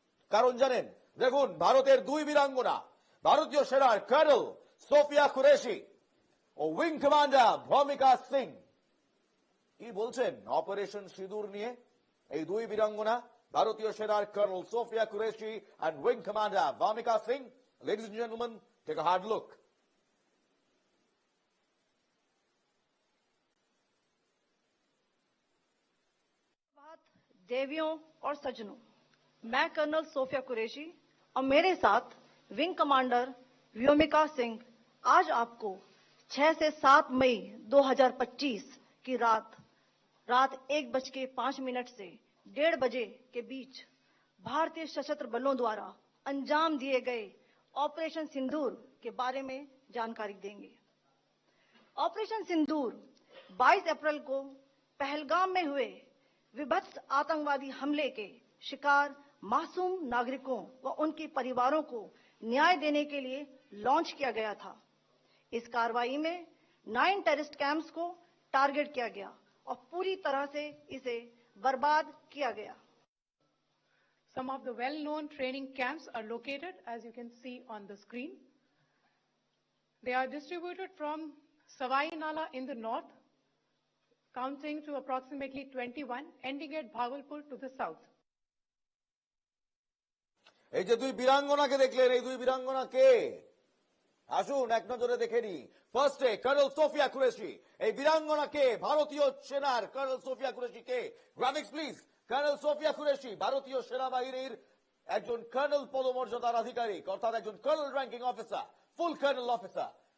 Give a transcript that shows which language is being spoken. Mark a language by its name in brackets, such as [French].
[Bangla] কারণ জানেন, দেখুন, ভারতের 2 বীরাঙ্গনা, ভারতীয় সেনার কর্নেল সোফিয়া কুরেশি ও উইং কমান্ডার ভূমিকা সিং, কি বলছেন অপারেশন সিঁদুর নিয়ে? এই 2 বীরাঙ্গনা, ভারতীয় সেনার colonel Sophia Qureshi and wing commander ভূমিকা Singh. [English] Ladies and gentlemen, take a hard look. [Hindi] देवियों और सज्जनों, मैं कर्नल सोफिया कुरैशी और मेरे साथ विंग कमांडर व्योमिका सिंह आज आपको 6 से 7 मई 2025 की रात 1:05 से 1:30 बजे के बीच भारतीय सशस्त्र बलों द्वारा अंजाम दिए गए ऑपरेशन सिंदूर के बारे में जानकारी देंगे। ऑपरेशन सिंदूर 22 अप्रैल को पहलगाम में हुए विभत्स आतंकवादी हमले के शिकार मासूम नागरिकों व उनके परिवारों को न्याय देने के लिए लॉन्च किया गया था। इस कार्रवाई में 9 टेररिस्ट कैंप्स को टारगेट किया गया और पूरी तरह से इसे बर्बाद किया गया। [English] Some of the well-known training camps are located, as you can see on the screen. They are distributed from Savai Nala in the north, counting to approximately 21, ending at Bhagalpur to the south. [Bangla] এই যে দুই বীরাঙ্গনাকে দেখলেন, এই দুই বীরাঙ্গনা কে? আসুন এক নজরে দেখে নি। ফার্স্টে কর্নেল সোফিয়া কুরেশি। এই বীরাঙ্গনা কে? ভারতীয় সেনার colonel Sophia Qureshi K? Graphics please. Colonel Sophia Qureshi ভারতীয় সেনাবাহিনীর একজন কর্নেল পদমর্যাদার আধিকারিক, অর্থাৎ একজন কর্নেল র্যাঙ্কিং অফিসার, ফুল কর্নেল অফিসার।